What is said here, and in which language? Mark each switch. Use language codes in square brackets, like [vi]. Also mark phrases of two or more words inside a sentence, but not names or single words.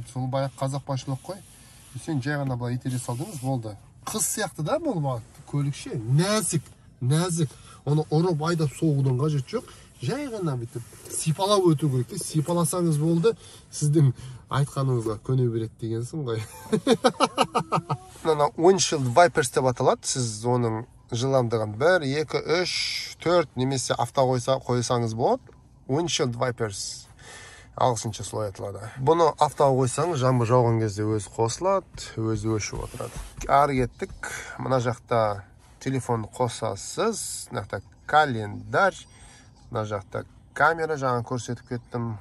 [kk] Сол баяқ қазақ басшылық қой. Сен жай ғана бұлай итере салдыңыз, болды. Қыз сияқты да бұл көлікше. Нәзік. Оны ұрып айдап соғудың қажет жоқ. Жай ғана бүйтіп сипалап өту керек. Сипаласаңыз болды, сіздің айтқаныңызға көне береді дегенсің ғой. [en] Windshield wipers [kk] деп аталады. Сіз оның жылдамдығын 1, 2, 3, 4 немесе авто қойсаңыз болады. [en] Windshield wipers [kk] ағылшынша солай аталады. Бұны автоға қойсаңыз, жаңбыр жауған кезде өзі қосылады, өзі өшіп отырады. Ары кеттік. Мына жақта телефонды қосасыз. Мына жақта календарь. Мына жақта камера, жаңа көрсетіп кеттім.